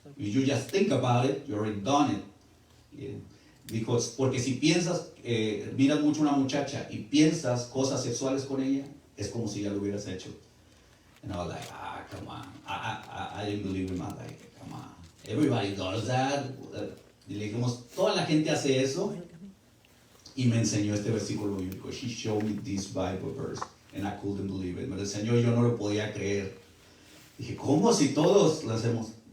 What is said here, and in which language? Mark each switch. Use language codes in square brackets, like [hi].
[en] If you just think about it, you already done it. Yeah. [es] Because, porque si piensas, miras mucho a una muchacha y piensas cosas sexuales con ella, es como si ya lo hubieras hecho. [en] And I was like, come on, I didn't believe him. I was like, come on, everybody does that. [es] Y le dijimos, toda la gente hace eso. Y me enseñó este versículo bíblico. [en] She showed me this Bible verse, and I couldn't believe it. [es] Me lo enseñó y yo no lo podía creer. Dije, ¿cómo si todos lo hacemos?